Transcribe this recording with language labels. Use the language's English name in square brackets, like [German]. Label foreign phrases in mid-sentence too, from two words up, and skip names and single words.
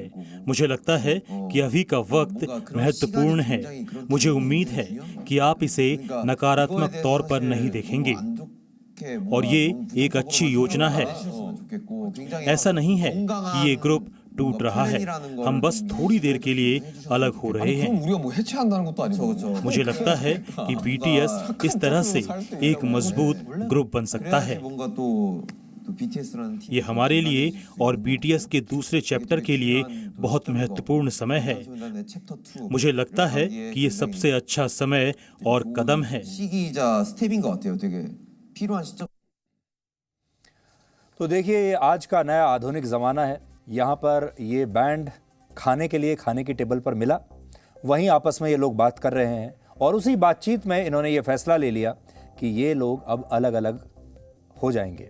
[Hindi] मुझे लगता है कि अभी का वक्त महत्वपूर्ण है। मुझे उम्मीद है कि आप इसे नकारात्मक तौर पर नहीं देखेंगे और ये एक अच्छी योजना है। ऐसा नहीं है कि ये ग्रुप टूट रहा है। हम बस थोड़ी देर के लिए अलग हो रहे हैं। [Korean] 그럼 우리가 뭐 해체한다는 것도 아니고. [Hindi] मुझे लगता है कि BTS इस तरह से एक मजबूत ग्रुप बन सकता है। [Korean] 뭔가 또 BTS라는 팀 [Hindi] ये हमारे लिए और BTS के दूसरे चैप्टर के लिए बहुत महत्वपूर्ण समय है। [Korean] 챕터 2 [Hindi] मुझे लगता है कि ये सबसे अच्छा समय और कदम है। [Korean] 시기이자 스텝인 것 같아요. 되게 필요한 시점. [Hindi] तो देखिए, ये आज का नया आधुनिक ज़माना है। यहाँ पर ये बैंड खाने के लिए खाने की टेबल पर मिला, वहीं आपस में ये लोग बात कर रहे हैं और उसी बातचीत में इन्होंने ये फैसला ले लिया कि ये लोग अब अलग अलग हो जाएंगे।